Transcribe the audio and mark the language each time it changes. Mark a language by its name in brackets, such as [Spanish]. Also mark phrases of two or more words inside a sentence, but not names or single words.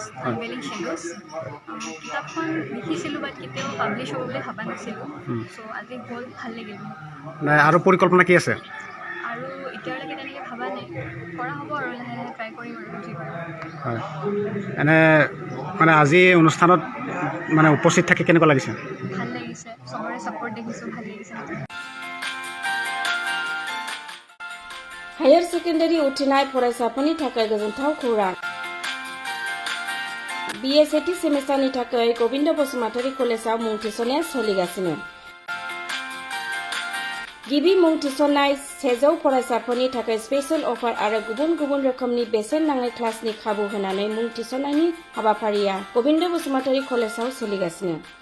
[Assamese] কিতাপখন লিখিছিলোঁ বাট কেতিয়াও পাব্লিছ হ'ব বুলি ভবা নাছিলোঁ চ' আজি হ'ল ভাল লাগিল আৰু পৰিকল্পনা কি আছে আৰু এতিয়ালৈকে তেনেকৈ ভবা নাই কৰা হ'ব আৰু লাহে লাহে ট্ৰাই কৰিম আৰু যি পাৰোঁ হয় এনে মানে আজি অনুষ্ঠানত মানে উপস্থিত থাকি কেনেকুৱা লাগিছে ভাল লাগিছে চবৰে ছাপোৰ্ট দেখিছোঁ ভাল লাগিছে [English] higher secondary [Bodo] उथ्रिनाय फरायसाफोरनि थाखाय गोजोनथाव खौरां BA सेथि सेमिस्टारनि थाखाय गोविन्द बसुमतारी कलेजाव मुं थिसननाया सोलिगासिनो गिबि मुं थिसननाय 100 फरायसाफोरनि थाखाय [English] special offer [Bodo] आरो गुबुन गुबुन रोखोमनि बेसेन नाङै क्लासनि खाबु होनानै मुं थिसननायनि हाबाफारिया गोविन्द बसुमतारी कलेजाव सोलिगासिनो